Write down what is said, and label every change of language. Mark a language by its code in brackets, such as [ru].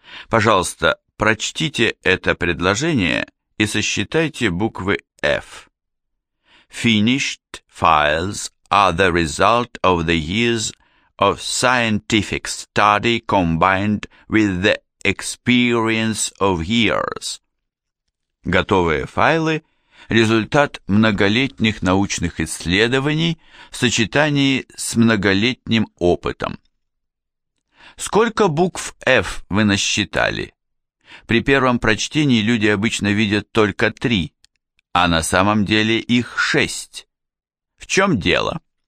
[ru] Пожалуйста, прочтите это предложение и сосчитайте буквы F. [en] Finished files are the result of the years of scientific study combined with the experience of years. [ru] Готовые файлы – результат многолетних научных исследований в сочетании с многолетним опытом. Сколько букв F вы насчитали? При первом прочтении люди обычно видят только 3, а на самом деле их 6. В чем дело?